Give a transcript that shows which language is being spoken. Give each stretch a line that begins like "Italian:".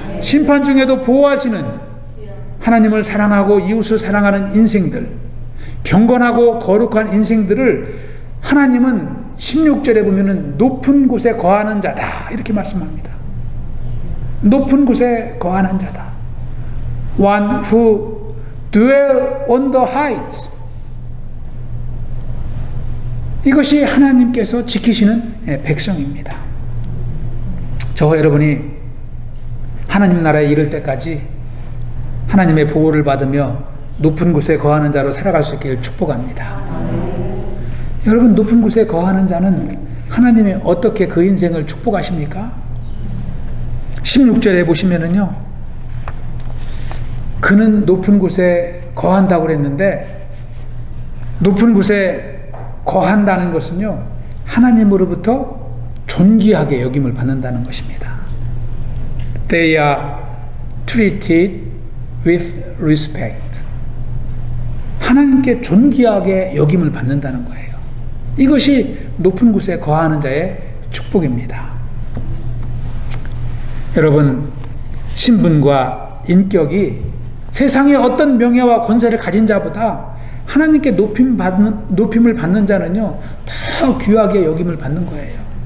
Korean: 심판 중에도 보호하시는 하나님을 사랑하고 이웃을 사랑하는 인생들, 경건하고 거룩한 인생들을 하나님은 16절에 보면은 높은 곳에 거하는 자다 이렇게 말씀합니다. 높은 곳에 거하는 자다.
English: One who dwell on the heights.
Korean: 이것이 하나님께서 지키시는 백성입니다. 저와 여러분이 하나님 나라에 이를 때까지 하나님의 보호를 받으며 높은 곳에 거하는 자로 살아갈 수 있기를 축복합니다. 여러분, 높은 곳에 거하는 자는 하나님이 어떻게 그 인생을 축복하십니까? 16절에 보시면은요, 그는 높은 곳에 거한다고 그랬는데, 높은 곳에 거한다는 것은요, 하나님으로부터 존귀하게 여김을 받는다는 것입니다.
English: They are treated with respect.
Korean: 하나님께 존귀하게 여김을 받는다는 거예요. 이것이 높은 곳에 거하는 자의 축복입니다. 여러분, 신분과 인격이 세상의 어떤 명예와 권세를 가진 자보다 하나님께 높임을 받는 자는요, 더 귀하게 여김을 받는 거예요.